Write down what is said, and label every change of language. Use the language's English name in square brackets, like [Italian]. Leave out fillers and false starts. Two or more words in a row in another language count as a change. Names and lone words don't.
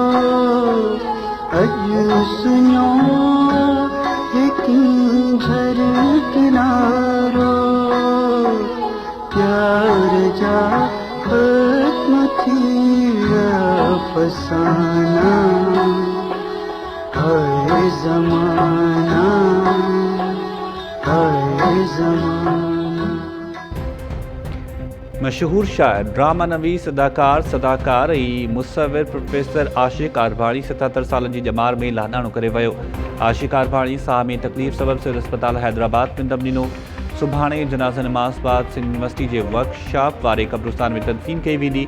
[Sindhi] अज सुनो एक घर किनारो प्यार जा खत्म थी अफसाना हर जमाना मशहूर शायर ड्रामा नवीस सदाकार ऐं मुसविर प्रोफेसर आशिक़ आरबाणी 77 सालनि जी ॼमार में लाॾाणो करे वियो। आशिक़ आरबाणी साह में तकलीफ़ सबब सिविल अस्पताल हैदराबाद में दम ॾिनो। सुभाणे जनाज़ा नमाज़ बाद सिंध यूनिवर्सिटी जे वर्कशॉप वारे क़ब्रिस्तान में तदफ़ीन कई वेंदी।